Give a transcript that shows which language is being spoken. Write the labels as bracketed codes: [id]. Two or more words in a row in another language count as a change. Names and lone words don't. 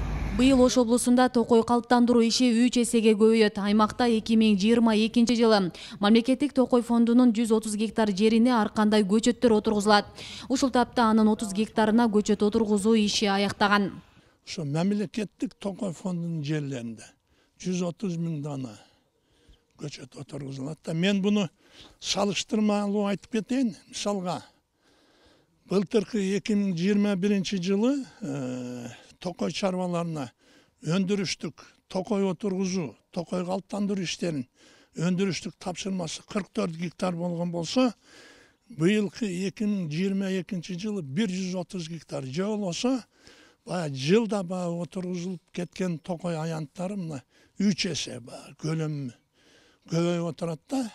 [ky] Быйыл Ош облусунда токой калыптандыруу иши 3 эсеге көбөйөт. Аймакта 2022 жылы мамлекеттик токой фондунун 130 гектар жерине ар кандай көчөттөр отургузулат. Ушул тапта анын 30 гектарына көчөт отургузуу иши аяктаган. Шу мамлекеттик токой фондунун жерлеринде 130 миң даана көчөт отургузулат. Мен муну салыштырмалуу айтып кетейин. Misalga, былтыркы 2021 жылы токой чарбаларына өндүрүштүк токой отургузуу, токой калыптандыруу иштерин өндүрүштүк тапшырмасы 44 гектар болгон болсо, быйылкы 2022 жылы 130 гектар же болсо, жылда отургузулуп кеткен токой аянттары мына 3 эсе көлөмү көбөйүп отурат да.